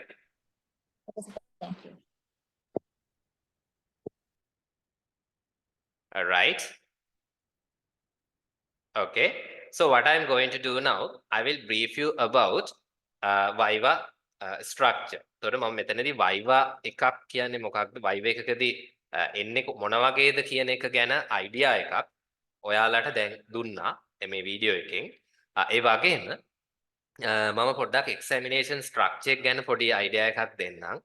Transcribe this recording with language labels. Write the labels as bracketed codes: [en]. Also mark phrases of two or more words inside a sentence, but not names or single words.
[en] Thank you. All right. Okay, so what I'm going to do now, I will brief you about VIVA structure. [si] තොර මම මෙතනදී VIVA එකක් කියන්නේ මොකක්ද? VIVA එකකදී එන්නේ මොන වගේද කියන එක ගැන අයිඩියා එකක් ඔයාලට දැන් දුන්නා මේ වීඩියෝ එකෙන්. ඒ වගේම මම පොඩ්ඩක් [en] examination structure [si] එක ගැන පොඩි අයිඩියා එකක් දෙන්නම්.